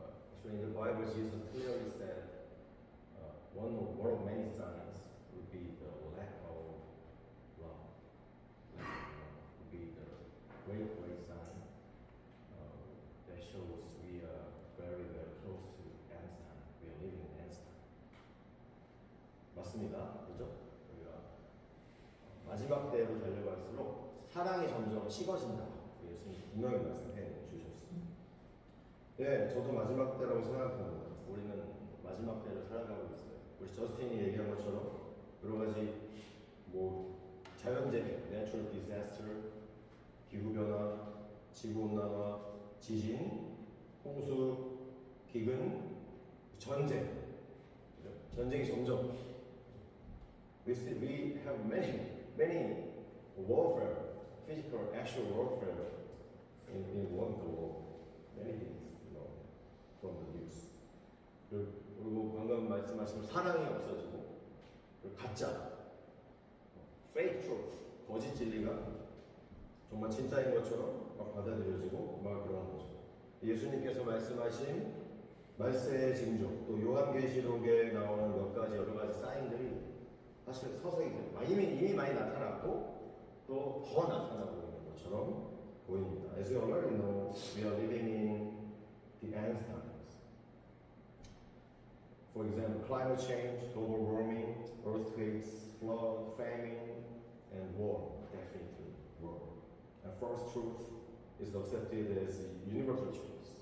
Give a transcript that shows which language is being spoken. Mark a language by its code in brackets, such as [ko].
[en] Actually, in the Bible, Jesus clearly said one of many signs would be the lack of love. Would be the great sign that shows we are very, very close to end time. We are living in end time. [ko] 맞습니다. 그죠? 우리가 마지막 때로 달려갈수록 사랑이 점점 식어진다. 예수님 분명히 말씀해 주셨습니다. 네, 저도 마지막 때라고 생각합니다. 우리는 마지막 때를 살아가고 있어요. 우리 저스틴이 얘기한 것처럼 여러 가지 뭐 자연재해, natural disaster, 기후 변화, 지구 온난화, 지진, 홍수, 기근, 전쟁. 그죠? 전쟁이 점점 [en] we have many warfare, physical, actual warfare in one go many things, from the news. [ko] 그리고 방금 말씀하신 사랑이 없어지고, 그리고 가짜, fake truth, 거짓 진리가 정말 진짜인 것처럼 막 받아들여지고 막 그러는 거죠. 예수님께서 말씀하신 말세의 징조, 또 요한계시록에 나오는 몇 가지 여러 가지 사인들이 사실 서서히 이미 많이 나타났고 또 더 나타나고 있는 것처럼 보입니다. [en] As you already know, we are living in the end times. For example, climate change, global warming, earthquakes, flood, famine, and war, definitely war. And first truth is accepted as universal truth.